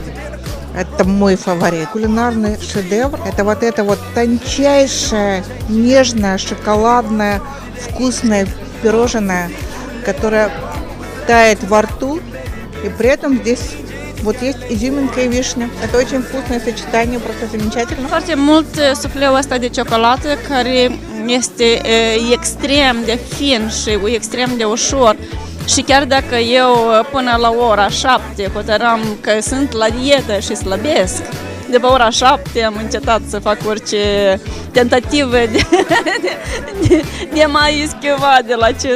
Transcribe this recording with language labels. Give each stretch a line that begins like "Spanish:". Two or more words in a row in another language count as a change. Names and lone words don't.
Russian: Это мой фаворит. Кулинарный шедевр. Это вот тончайшее, нежное, шоколадное, вкусное пирожное, которое тает во рту. И при этом здесь вот есть изюминка и вишня. Это очень вкусное сочетание, просто замечательно.
Romanian: Foarte mult sufleul ăsta de ciocolată, care este extrem de fin și extrem de ușor. Și chiar dacă eu până la ora 7 hotăram că sunt la dietă și slăbesc, de pe ora 7 am încetat să fac orice tentative de mai schimba de la acest desert.